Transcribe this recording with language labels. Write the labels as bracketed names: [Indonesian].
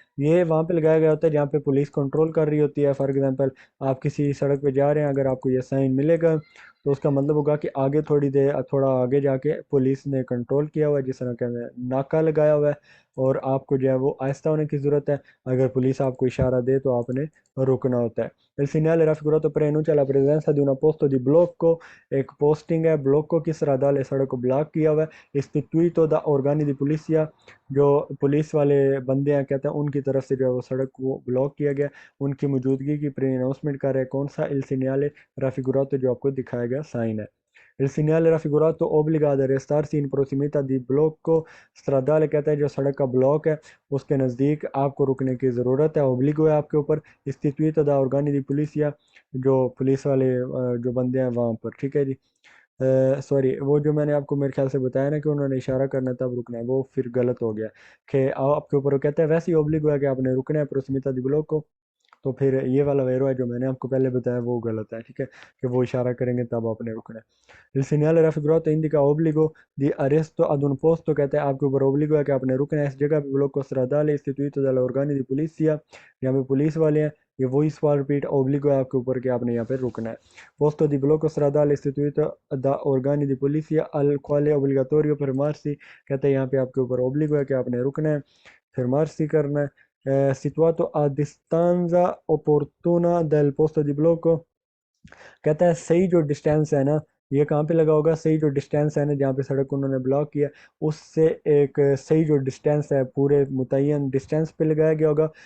[Urdu] یہ وہاں پہ لگایا گیا ہوتا ہے جہاں پہ پولیس کنٹرول کر رہی ہوتی ہے. فار ایگزامپل آپ کسی سڑک پہ جا رہے ہیں، اگر آپ کو یہ سائن ملے گا تو اس کا مطلب ہوگا کہ آگے تھوڑا آگے جا کے پولیس نے کنٹرول کیا ہوا ہے، جس طرح کہ ناکا لگایا ہوا ہے، اور آپ کو جو ہے وہ آہستہ ہونے کی ضرورت ہے. اگر پولیس آپ کو اشارہ دے تو آپ نے رکنا ہوتا ہے. [Italian] Il segnale raffigurato preannuncia la presenza di un posto di blocco. [Urdu] ایک پوسٹنگ ہے، بلاک کو کس طرح ڈالے، سڑک کو بلاک کیا ہوا ہے. [Italian] istituito da organi di polizia، [Urdu] جو پولیس والے بندے ہیں کہتے ہیں ان کی طرف سے جو ہے وہ سڑک کو بلاک کیا گیا، ان کی موجودگی کی پری اناؤنسمنٹ کر رہے. کون سا؟ [Italian] il segnale raffigurato، [Urdu] جو آپ کو دکھایا گیا سائن ہے. [Italian] Il segnale raffigurato obbliga ad arrestarsi in prossimità di blocco stradale، [Urdu] کہتا ہے جو سڑک کا بلاک ہے اس کے نزدیک آپ کو رکنے کی ضرورت ہے، obbligo ہے آپ کے اوپر. [Italian] istituito da organi di polizia، [Urdu] جو پولیس والے جو بندے ہیں وہاں پر، ٹھیک ہے جی. سوری، وہ جو میں نے آپ کو میرے خیال سے بتایا نا کہ انہوں نے اشارہ کرنا ہے تب رکنا ہے، وہ پھر غلط ہو گیا کہ آپ کے اوپر وہ کہتا ہے ویسے ہی اوبلگ ہوا کہ آپ نے رکنا ہے پروسمیتا دی بلوک کو. تو پھر یہ والا ویرو ہے جو میں نے آپ کو پہلے بتایا وہ غلط ہے، ٹھیک ہے، کہ وہ اشارہ کریں گے تب آپ نے رکنا ہے. [Italian] Il segnale raffigurato indica obbligo di arresto ad un posto، [Urdu] کہتا ہے آپ کے اوپر obbligo ہے کہ آپ نے رکنا ہے اس جگہ پہ، [Italian] blocco stradale istituito dagli organi di polizia، [Urdu] یہاں پہ پولیس والے ہیں. یہ وہی سوال ریپیٹ obbligo ہے آپ کے اوپر کہ آپ نے یہاں پہ رکنا ہے. [Italian] Posto di blocco stradale istituito da organi di polizia al quale è obbligatorio fermarsi، [Urdu] کہتے ہیں یہاں پہ آپ کے اوپر obbligo ہے کہ آپ نے رکنا ہے، fermarsi کرنا ہے. [Italian] situato a distanza opportuna del posto di blocco، [Urdu] کہتا ہے صحیح جو ڈسٹینس ہے نا، یہ کہاں پہ لگا ہوگا، صحیح جو ڈسٹینس ہے نا جہاں پہ سڑک انہوں نے بلاک کیا اس سے ایک صحیح جو ڈسٹینس ہے پورے متعین ڈسٹینس پہ لگایا گیا ہوگا.